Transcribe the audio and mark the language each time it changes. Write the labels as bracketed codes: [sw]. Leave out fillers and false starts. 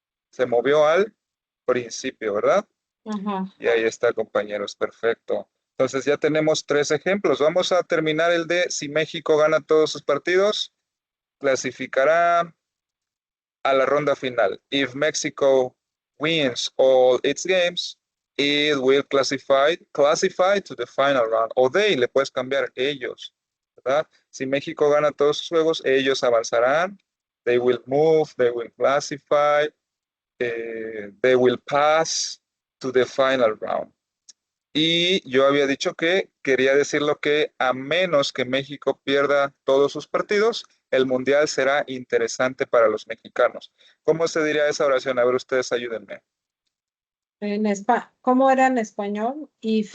[es] Se movió al principio, ¿verdad? Ajá. Y ahí está, compañeros, perfecto. Entonces ya tenemos 3 ejemplos. Vamos a terminar el de si México gana todos sus partidos, clasificará a la ronda final. [en] If Mexico wins all its games, it will classify to the final round. [es] O they, le puedes cambiar ellos, ¿verdad? Si México gana todos sus juegos, ellos avanzarán. [en] They will move, they will classify, they will pass to the final round. [es] Y yo había dicho que quería decirlo que a menos que México pierda todos sus partidos, el Mundial será interesante para los mexicanos. ¿Cómo se diría esa oración? A ver, ustedes ayúdenme. ¿Cómo era en español? If,